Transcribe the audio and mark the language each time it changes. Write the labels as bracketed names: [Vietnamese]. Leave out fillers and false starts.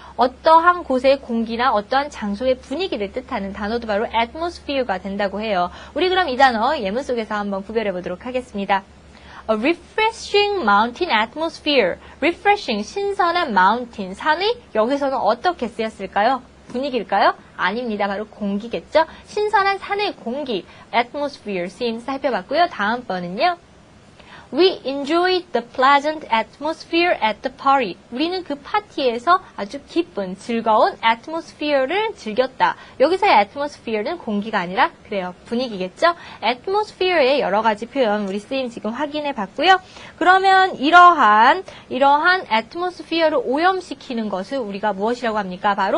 [Korean] 어떠한 곳의 공기나 어떠한 장소의 분위기를 뜻하는 단어도 바로 atmosphere가 된다고 해요. 우리 그럼 이 단어 예문 속에서 한번 구별해 보도록 하겠습니다. [English] A refreshing mountain atmosphere. [Korean] refreshing, 신선한 mountain, 산이 여기서는 어떻게 쓰였을까요? 분위기일까요? 아닙니다. 바로 공기겠죠? 신선한 산의 공기, atmosphere 쓰임 살펴봤고요. 다음 번은요. [English] We enjoyed the pleasant atmosphere at the party. [Korean] 우리는 그 파티에서 아주 기쁜, 즐거운 atmosphere를 즐겼다. 여기서의 atmosphere는 공기가 아니라 그래요. 분위기겠죠? atmosphere의 여러 가지 표현 우리 쓰임 지금 확인해 봤고요. 그러면 이러한 atmosphere를 오염시키는 것을 우리가 무엇이라고 합니까?